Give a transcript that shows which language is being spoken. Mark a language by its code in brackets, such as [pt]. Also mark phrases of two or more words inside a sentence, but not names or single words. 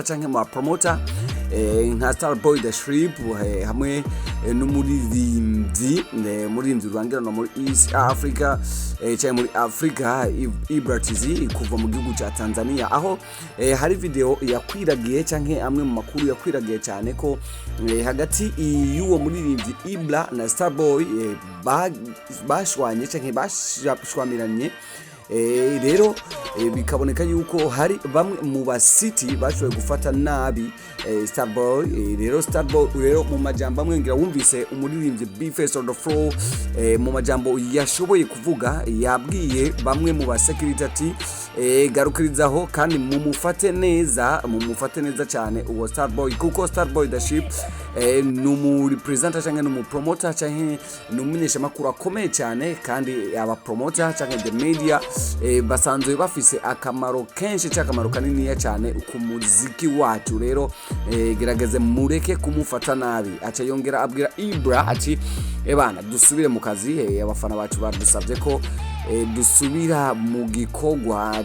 [rn] canke mu promoter nka Starboy the Shrimp hamwe n'umuririmbyi rwangirana muri East Africa cyane muri Africa Ibrah kuva mu gihugu cya Tanzania, aho hari video yakwiragiye canke amwe mu makuru yakwiragiye cyane ko hagati y'uwo muririmbyi Ibrah na Starboy bashwanye canke bashwamiranye. Rero bikaboneka yuko hari bamwe mu basiti bashoboye gufata nabi Starboy. Rero mu majambo amwe ngira wumvise umuririmbyi B-Face [en] on the floor [rn] mu majambo yashoboye kuvuga yabwiye bamwe mu basecurity ati garukirizaho kandi mumufate neza cyane uwo Starboy, kuko Starboy the Ship numu representer cyangwa numu promoter cyangwa numumenyesha makuru akomeye cyane, kandi aba promoter cyangwa [en] the media [rn] basanzwe bafise akamaro kenshi cy'akamaro kanini cyane ku muziki wacu. Rero gerageze mureke kumufata nabi. Aca yongera abwira Ibrah ati ebana dusubire mu kazi, abafana bacu badusabye ko dusubira mu gikogwa.